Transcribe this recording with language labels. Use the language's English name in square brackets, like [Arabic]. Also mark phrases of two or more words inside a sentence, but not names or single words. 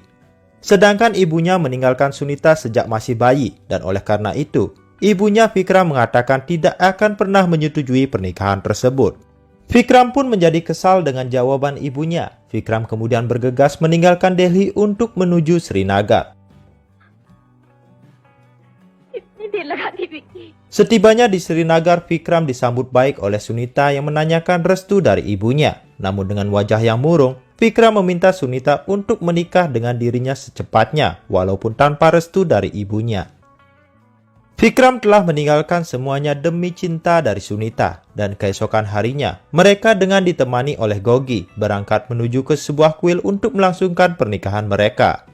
[Indonesian] Sedangkan ibunya meninggalkan Sunita sejak masih bayi, dan oleh karena itu, ibunya Vikram mengatakan tidak akan pernah menyetujui pernikahan tersebut. Vikram pun menjadi kesal dengan jawaban ibunya. Vikram kemudian bergegas meninggalkan Delhi untuk menuju Srinagar. [Hindi] इतनी देर लगाती थी [Indonesian] Setibanya di Srinagar, Vikram disambut baik oleh Sunita yang menanyakan restu dari ibunya. Namun dengan wajah yang murung, Vikram meminta Sunita untuk menikah dengan dirinya secepatnya, walaupun tanpa restu dari ibunya. Vikram telah meninggalkan semuanya demi cinta dari Sunita, dan keesokan harinya, mereka dengan ditemani oleh Gogi berangkat menuju ke sebuah kuil untuk melangsungkan pernikahan mereka.